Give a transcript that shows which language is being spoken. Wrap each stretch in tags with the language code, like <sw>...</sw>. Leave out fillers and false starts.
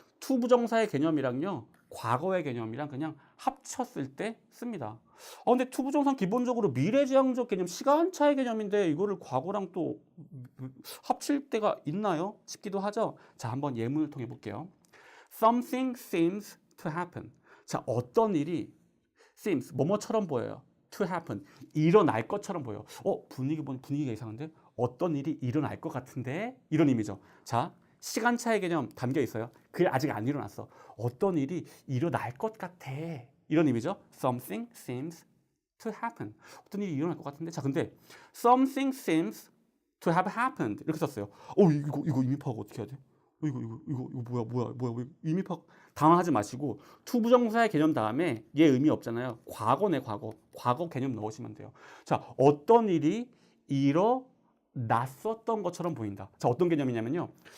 <ko>to 부정사의 개념이랑요. 과거의 개념이랑 그냥 합쳤을 때 씁니다. 근데 to 부정사는 기본적으로 미래지향적 개념, 시간차의 개념인데 이거를 과거랑 또 합칠 때가 있나요? 싶기도 하죠. 자, 한번 예문을 통해 볼게요.</ko> <en>Something seems to happen.</en> <ko>자, 어떤 일이 seems, 뭐뭐처럼 보여요. to happen, 일어날 것처럼 보여. 분위기가 이상한데? 어떤 일이 일어날 것 같은데? 이런 의미죠. 자, 시간차의 개념 담겨 있어요. 그게 아직 안 일어났어. 어떤 일이 일어날 것 같아. 이런 의미죠.</ko> <en>Something seems to happen.</en> <ko>어떤 일이 일어날 것 같은데. 자, 근데</ko> <en>something seems to have happened</en> <ko>이렇게 썼어요. 이거 의미 파악 어떻게 해야 돼? 이거 뭐야? 의미 파악 당황하지 마시고 to 부정사의 개념 다음에 얘 의미 없잖아요. 과거네, 과거 개념 넣으시면 돼요. 자, 어떤 일이 일어났었던 것처럼 보인다. 자, 어떤 개념이냐면요.</ko>